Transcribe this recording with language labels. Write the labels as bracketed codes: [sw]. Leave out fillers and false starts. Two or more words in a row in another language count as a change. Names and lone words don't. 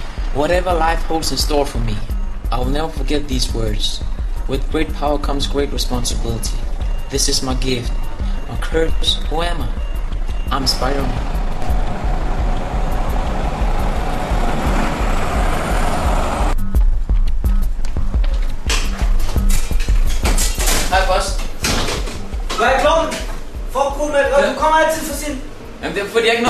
[en] Whatever life holds in store for me, I will never forget these words. With great power comes great responsibility. This is my gift. My courage. Who am I? I'm Spider-Man. [da] Hej, boss. Hvad er klokken? Fuck ud, mand. Du kommer altid for sent. Jamen, det er fordi jeg ikke når.